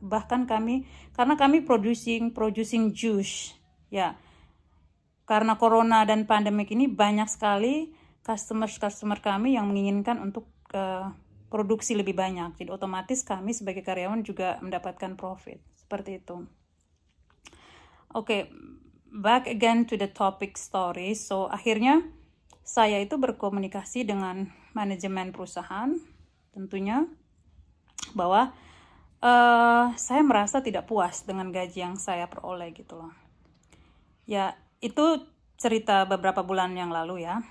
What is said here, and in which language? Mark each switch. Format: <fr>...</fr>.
<id>Bahkan karena kami</id> <en>producing</en> <id>juice ya, karena corona dan pandemik ini banyak sekali customer kami yang menginginkan untuk produksi lebih banyak, jadi otomatis kami sebagai karyawan juga mendapatkan profit seperti itu.</id> <en>Oke, back again to the topic story.</en> <id>So akhirnya saya itu berkomunikasi dengan manajemen perusahaan, tentunya bahwa saya merasa tidak puas dengan gaji yang saya peroleh gitu loh. Ya, itu cerita beberapa bulan yang lalu ya.</id>